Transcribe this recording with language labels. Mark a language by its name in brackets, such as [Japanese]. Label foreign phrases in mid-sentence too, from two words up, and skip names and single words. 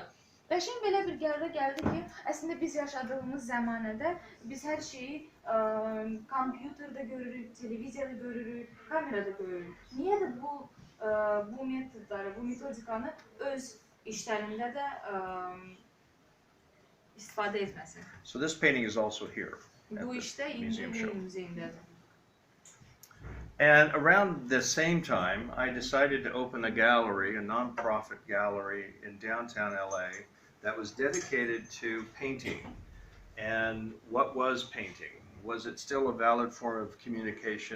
[Azerbaijani] Və Şeyin belə bir qərara gəldi ki, əslində biz yaşadığımız zəmanədə biz hər şeyi kompüterdə görürük, televiziyada görürük, kamerada görürük. Niyə də bu metodları, bu metodikanı öz işlərində də istifadə etməsin? [English] So this painting is also here. [Azerbaijani] Bu işdə indi bu muzeyindədir. [English] And around the same time, I decided to open a gallery, a non-profit gallery in downtown LA that was dedicated to painting. And what was painting? Was it still a valid form of communication?